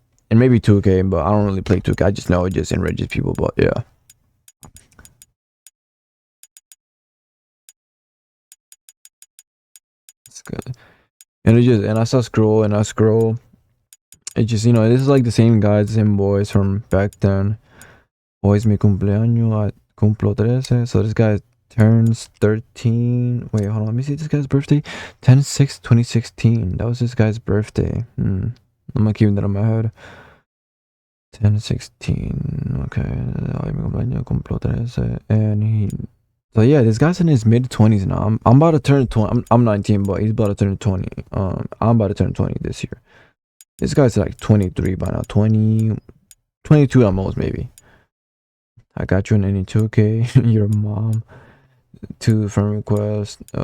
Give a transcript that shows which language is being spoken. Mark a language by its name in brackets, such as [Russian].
[English] And maybe 2K, but I don't really play 2K. I just know it just enrages people, but yeah. It's good. And I saw scroll and I scroll. It just, you know, this is like the same guys, the same boys from back then. [Spanish] Hoy es mi cumpleaños, I cumplo 13. [English] So this guy turns 13. Wait, hold on, let me see this guy's birthday. 10/6/2016. That was this guy's birthday. I'm gonna keep that in my head. 10/16. Okay. [Spanish] Hoy mi cumpleaños, cumplo 13. [English] And he. So yeah, this guy's in his mid 20s now. I'm about to turn 20. I'm 19, but he's about to turn 20. I'm about to turn 20 this year. This guy's like 23 by now. 22 at most, maybe. I got you in any 2K. Your mom. 2 friend request.